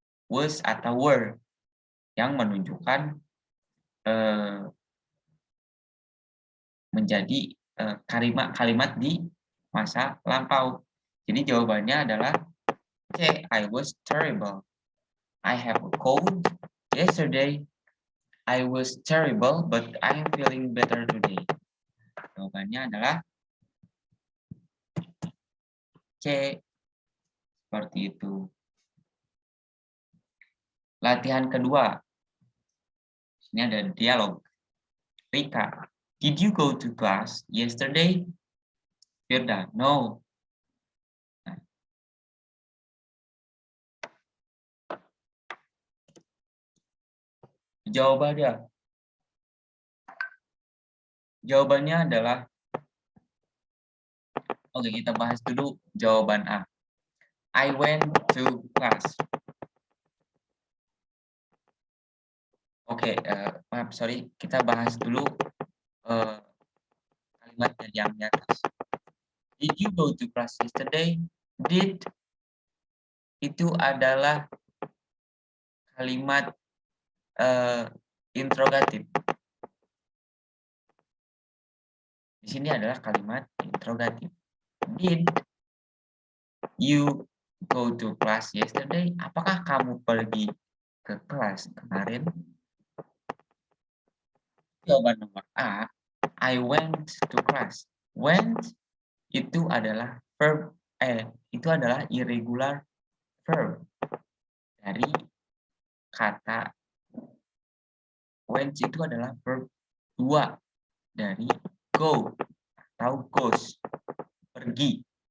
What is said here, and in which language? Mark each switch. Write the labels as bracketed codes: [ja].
[id] Was atau were, yang menunjukkan menjadi kalimat-kalimat di masa lampau. Jadi jawabannya adalah C, [en] I was terrible. I have a cold. Yesterday, I was terrible, but I'm feeling better today. [id] Jawabannya adalah C. Seperti itu. Latihan kedua. Ini ada dialog. [en] Rika, did you go to class yesterday? Firda, no. Nah. [id] Jawabannya adalah, oke, kita bahas dulu jawaban A. [en] I went to class. [id] Oke, maaf, sorry. Kita bahas dulu kalimat yang di atas. [en] Did you go to class yesterday? [id] Did itu adalah kalimat interrogatif. Di sini adalah kalimat interrogatif. [en] Did you go to class yesterday? [id] Apakah kamu pergi ke kelas kemarin? Jawaban nomor A, [en] I went to class. [id] Went itu adalah verb, itu adalah irregular verb dari kata went itu adalah verb 2 dari go atau goes, pergi.